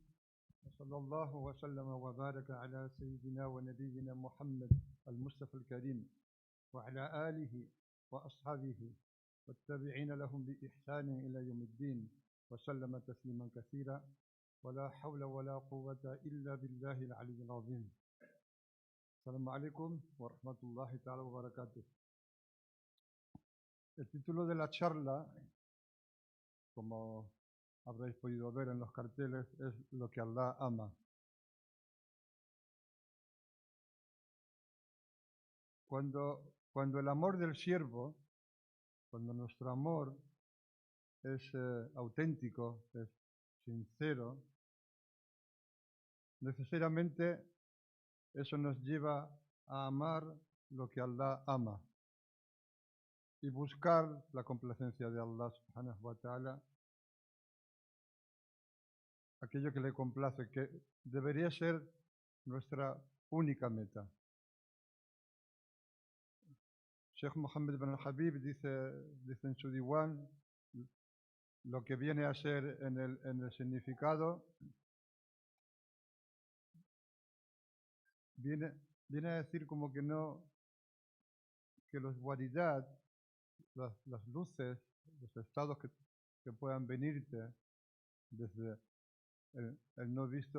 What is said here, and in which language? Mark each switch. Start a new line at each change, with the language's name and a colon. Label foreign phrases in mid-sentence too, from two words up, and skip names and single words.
Arabic: وصلى الله وسلم وبارك على سيدنا ونبينا محمد المصطفى الكريم وعلى آله وأصحابه والتابعين لهم بإحسان إلى يوم الدين وسلم تسليما كثيرا ولا حول ولا قوة إلا بالله العلي العظيم. السلام عليكم ورحمة الله تعالى وبركاته.
Spanish: El título de la charla, como habréis podido ver en los carteles, es Lo que Allah ama. Cuando el amor del siervo, cuando nuestro amor es auténtico, es sincero, necesariamente eso nos lleva a amar lo que Allah ama y buscar la complacencia de Allah
Arabic: سبحانه وتعالى,
Spanish: aquello que le complace, que debería ser nuestra única meta. Sheikh Mohammed bin al-Habib dice en su diwan lo que viene a ser en el significado, viene a decir como que no, que los waridat, las luces, los estados que puedan venirte desde el no visto.